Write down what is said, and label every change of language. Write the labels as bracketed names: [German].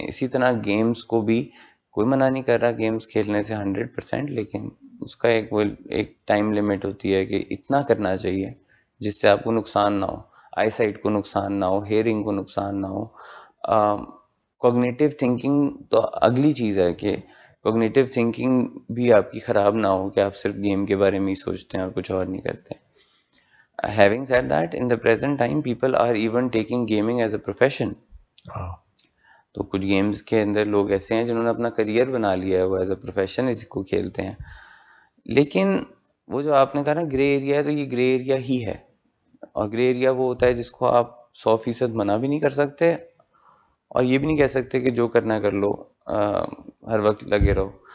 [Urdu] اسی طرح گیمز کو بھی کوئی منع نہیں کر رہا گیمز کھیلنے سے 100%، لیکن اس کا ایک ٹائم لمٹ ہوتی ہے کہ اتنا کرنا چاہیے جس سے آپ کو نقصان نہ ہو، آئی سائٹ کو نقصان نہ ہو، ہیئرنگ کو نقصان نہ ہو. کوگنیٹیو تھنکنگ تو اگلی چیز ہے کہ کوگنیٹیو تھنکنگ بھی آپ کی خراب نہ ہو کہ آپ صرف گیم کے بارے میں ہی سوچتے ہیں اور کچھ اور نہیں کرتے. [English] Having said that, in the present time people are even taking gaming as a profession. [Urdu] تو کچھ گیمز کے اندر لوگ ایسے ہیں جنہوں نے اپنا کریئر بنا لیا ہے، وہ ایز اے پروفیشن اس کو کھیلتے ہیں. لیکن وہ جو آپ نے کہا نا گرے ایریا ہے، تو یہ گرے ایریا ہی ہے. اور گرے ایریا وہ ہوتا ہے جس کو آپ 100% منع بھی نہیں کر سکتے اور یہ بھی نہیں کہہ سکتے کہ جو کرنا ہے کر لو، ہر وقت لگے رہو.